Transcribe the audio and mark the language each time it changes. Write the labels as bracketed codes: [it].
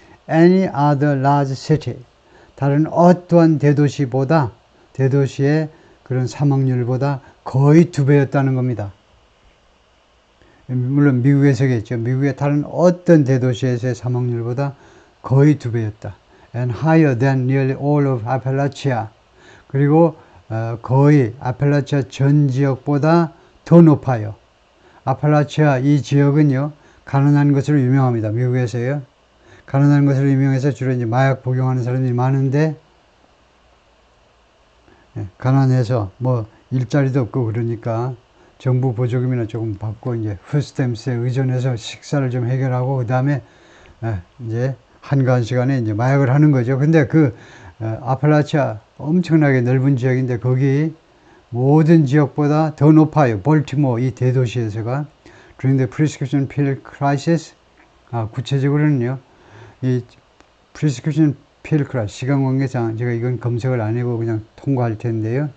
[en] Any other large city. [ko] 다른 어떠한 대도시보다, 대도시의 그런 사망률보다 거의 2배였다는 겁니다. 물론 미국에서겠죠. 미국의 다른 어떤 대도시에서의 사망률보다 거의 2배였다. [en] And higher than nearly all of Appalachia. [ko] 그리고 거의 아펠라치아 전 지역보다 더 높아요. 아펠라치아 이 지역은요, 가난한 것으로 유명합니다. 미국에서요. 가난한 것으로 유명해서 주로 이제 마약 복용하는 사람들이 많은데, 가난해서 뭐 일자리도 없고 그러니까 정부 보조금이나 조금 받고 이제 푸스탬스에 의존해서 식사를 좀 해결하고 그 다음에 이제 한가한 시간에 이제 마약을 하는 거죠. 근데 그 아펠라치아 엄청나게 넓은 지역인데 거기 모든 지역보다 더 높아요. 볼티모어 이 대도시에서가 [en] during the prescription pill crisis. [ko] 구체적으로는요, 이 prescription pill crisis 시간관계상 제가 이건 검색을 안 해고 그냥 통과할 텐데요.